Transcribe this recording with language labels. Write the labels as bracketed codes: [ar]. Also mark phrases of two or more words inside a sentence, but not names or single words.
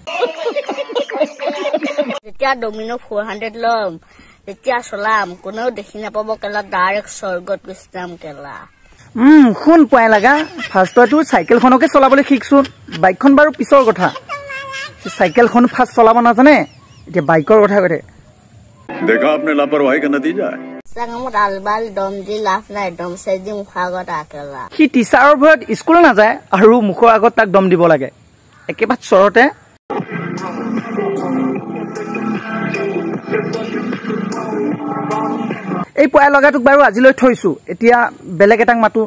[as] যেতিয়া ডমিনো 400 লম তেতিয়া চলাম কোনো দেখি নাপাব কেলা, ডাইৰেক্ট স্বৰ্গত গুচিম কেলা। শুন পাই লাগা, ফাৰ্ষ্টটো চাইকেলখনকে চলাবলৈ শিকছোন, বাইকখন বাৰু পিছৰ কথা। চাইকেলখন ফাৰ্ষ্ট চলাব নাজানে, এতিয়া বাইকৰ কথা কৈ থাকে। [hi] देखा आपने लापरवाही का नतीजा है। [as] চাঙমত আলবাল দম দি লাভ নাই, দম চাই দি মুখৰ আগত আকেলা। সি টিচাৰৰ ভয়ত স্কুল নাযায় আৰু মুখৰ আগত তাক দম দিব লাগে একেবাৰে চৰতে। এই পয়া লগাটোক বাৰু আজিলৈ থৈছো, এতিয়া বেলেগ এটাক মাতো।